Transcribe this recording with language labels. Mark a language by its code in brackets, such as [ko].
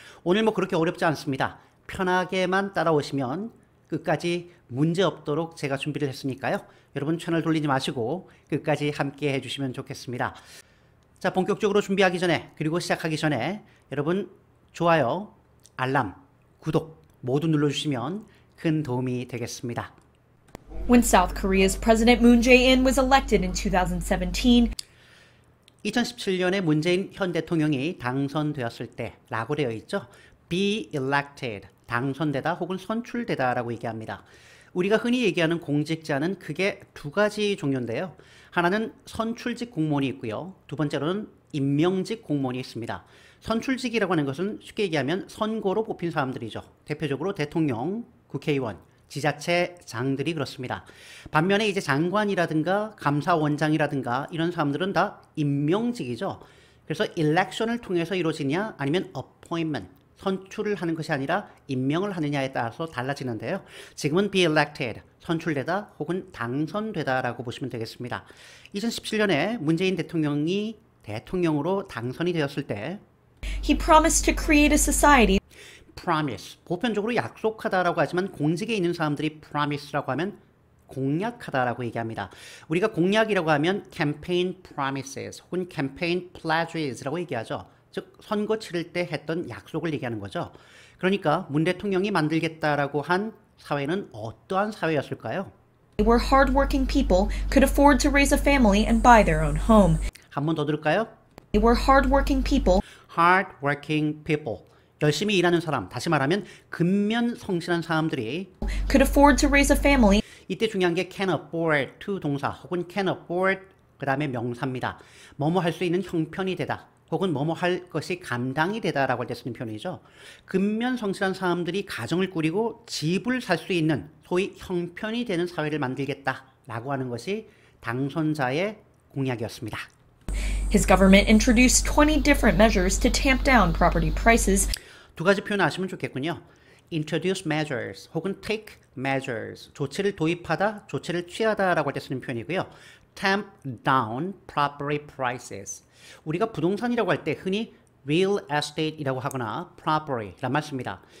[ko] 오늘 뭐 그렇게 어렵지 않습니다. 편하게만 따라오시면 끝까지 문제 없도록 제가 준비를 했으니까요. 여러분 채널 돌리지 마시고 끝까지 함께 해주시면 좋겠습니다. 자, 본격적으로 준비하기 전에 그리고 시작하기 전에 여러분 좋아요, 알람, 구독 모두 눌러주시면 큰 도움이 되겠습니다. [en] When South Korea's President Moon Jae-in was elected in 2017, [ko] 2017년에 문재인 현 대통령이 당선되었을 때라고 되어 있죠. [en] Be elected, [ko] 당선되다 혹은 선출되다라고 얘기합니다. 우리가 흔히 얘기하는 공직자는 크게 두 가지 종류인데요. 하나는 선출직 공무원이 있고요. 두 번째로는 임명직 공무원이 있습니다. 선출직이라고 하는 것은 쉽게 얘기하면 선거로 뽑힌 사람들이죠. 대표적으로 대통령, 국회의원, 지자체장들이 그렇습니다. 반면에 이제 장관이라든가 감사원장이라든가 이런 사람들은 다 임명직이죠. 그래서 일렉션을 통해서 이루어지냐 아니면 appointment, 선출을 하는 것이 아니라 임명을 하느냐에 따라서 달라지는데요. 지금은 [en] be elected, [ko] 선출되다 혹은 당선되다라고 보시면 되겠습니다. 2017년에 문재인 대통령이 대통령으로 당선이 되었을 때 [en] he promised to create a society [ko] promise, 보편적으로 약속하다라고 하지만 공직에 있는 사람들이 promise라고 하면 공약하다라고 얘기합니다. 우리가 공약이라고 하면 [en] campaign promises [ko] 혹은 [en] campaign pledges [ko] 라고 얘기하죠. 즉 선거 치를 때 했던 약속을 얘기하는 거죠. 그러니까 문 대통령이 만들겠다라고 한 사회는 어떠한 사회였을까요? [en] where hardworking people could afford to raise a family and buy their own home. [ko] 한 번 더 들을까요? [en] Where hardworking people hardworking people, [ko] 열심히 일하는 사람, 다시 말하면 근면 성실한 사람들이 [en] could afford to raise a family [ko] 이때 중요한 게 [en] can afford to [ko] 동사 혹은 [en] can afford [ko] 그 다음에 명사입니다. 뭐뭐 할 수 있는 형편이 되다 혹은 뭐뭐 할 것이 감당이 되다라고 할 때 쓰는 표현이죠. 근면 성실한 사람들이 가정을 꾸리고 집을 살 수 있는 소위 형편이 되는 사회를 만들겠다라고 하는 것이 당선자의 공약이었습니다. [en] His government introduced 20 different measures to tamp down property prices. [ko] 두 가지 표현 아시면 좋겠군요. [en] introduce measures [ko] 혹은 [en] take measures, [ko] 조치를 도입하다, 조치를 취하다라고 할 때 쓰는 표현이고요. [en] tamp down property prices. [ko] 우리가 부동산이라고 할 때 흔히 real estate이라고 하거나 property란 말 씁니다.